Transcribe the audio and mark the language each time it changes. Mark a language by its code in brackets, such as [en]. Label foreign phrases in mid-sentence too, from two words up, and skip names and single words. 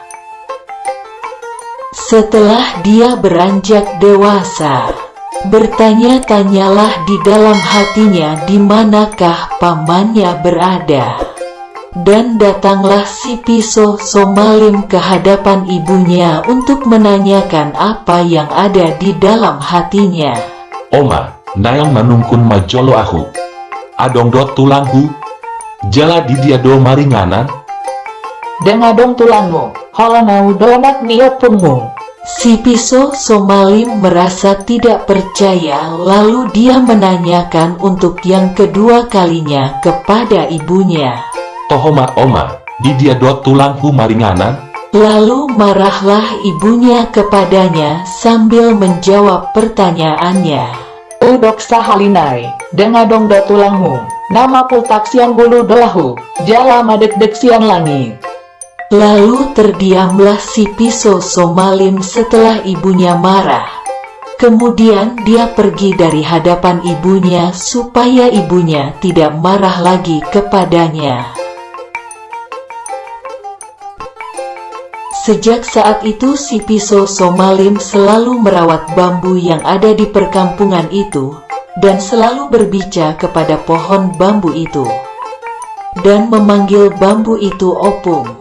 [id] Setelah dia beranjak dewasa, bertanya-tanyalah di dalam hatinya di manakah pamannya berada. Dan datanglah si Pisau Somalim ke hadapan ibunya untuk menanyakan apa yang ada di dalam hatinya. [bbc] Oma, nayang manungkun majolo ahu. Adong dot tulanghu. Jala di dia do maringanan. Dengadong tulangmu, holanau donat niopungmu. [id] Si Pisau Somalim merasa tidak percaya, lalu dia menanyakan untuk yang kedua kalinya kepada ibunya. [bbc] Tohoma oma, di dia dot tulanghu maringanan. [id] Lalu marahlah ibunya kepadanya sambil menjawab pertanyaannya. [bbc] Udok sahalinai, dengadong do tulangmu, nama pultaksian bulu dolahu, jala madek-dek sian langit. [id] Lalu terdiamlah si Pisau Somalim setelah ibunya marah. Kemudian dia pergi dari hadapan ibunya supaya ibunya tidak marah lagi kepadanya. Sejak saat itu si Pisau Somalim selalu merawat bambu yang ada di perkampungan itu, dan selalu berbicara kepada pohon bambu itu, dan memanggil bambu itu Opung.